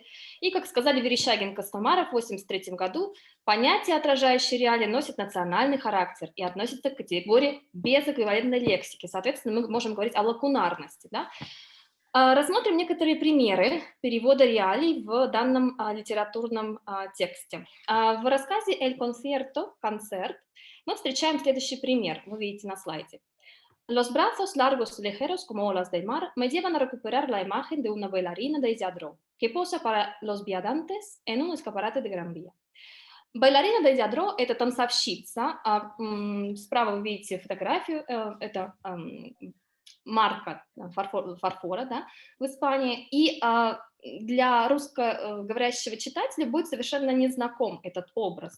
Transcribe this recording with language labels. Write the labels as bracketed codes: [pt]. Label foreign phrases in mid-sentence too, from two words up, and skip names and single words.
[ru] И, как сказали Верещагин и Костомаров в 1983 году, понятие, отражающее реалии, носит национальный характер и относится к категории безэквивалентной лексики. Соответственно, мы можем говорить о лакунарности. Да? Рассмотрим некоторые примеры перевода реалий в данном литературном тексте. В рассказе «El concierto» «Концерт» мы встречаем следующий пример, вы видите на слайде. [es] Los brazos largos y ligeros como olas del mar me llevan a recuperar la imagen de una bailarina de Diderot que posa para los viandantes en un escaparate de Gran Vía. [ru] Балерина де Диадро – это танцовщица. Справа вы видите фотографию, это марка фарфора, да, в Испании. И для русскоговорящего читателя будет совершенно незнаком этот образ.